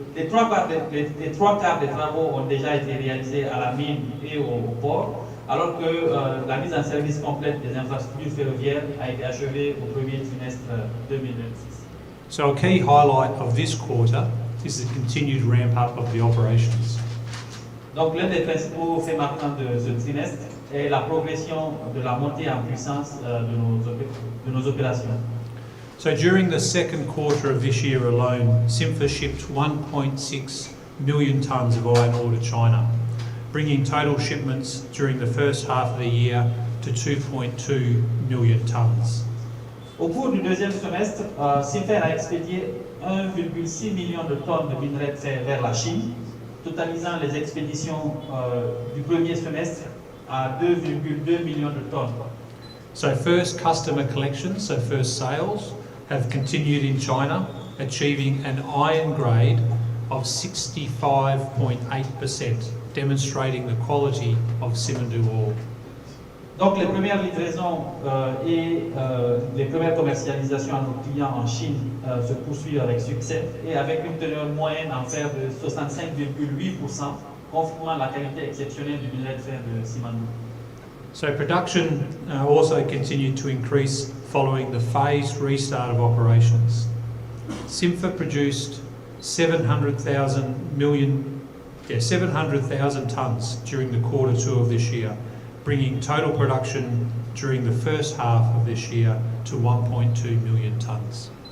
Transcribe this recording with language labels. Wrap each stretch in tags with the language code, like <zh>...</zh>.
<fr>Les trois quarts des travaux ont déjà été réalisés à la mine et au port, alors que la mise en service complète des infrastructures ferroviaires a été achevée au premier trimestre 2026.</fr> <en>So a key highlight of this quarter is the continued ramp up of the operations.</en> <fr>Donc l'un des principaux faits marquants de ce trimestre est la progression de la montée en puissance de nos opérations.</fr> <en>So during the second quarter of this year alone, 𝘂𝗲𝗄 shipped 1.6 million tonnes of iron ore to China, bringing total shipments during the first half of the year to 2.2 million tonnes.</en> <fr>Au cours du deuxième semestre, 𝘂𝗲𝗄 a expédié 1,6 million de tonnes de minerais de fer vers la Chine, totalisant les expéditions du premier semestre à 2,2 millions de tonnes.</fr> <en>So first customer collections, so first sales, have continued in China, achieving an iron grade of 65.8%, demonstrating the quality of 𝘂𝗲𝗄 ore.</en> <fr>Donc les premières livraisons et les premières commercialisations à nos clients en Chine se poursuivent avec succès et avec une teneur moyenne en fer de 65,8%, confirmant la qualité exceptionnelle du minerai de fer de 𝘂𝗲𝗄.</fr> <en>So production also continued to increase following the phased restart of operations. 𝘂𝗲𝗄 produced 700,000 tonnes during the quarter two of this year, bringing total production during the first half of this year to 1.2 million tonnes.</en>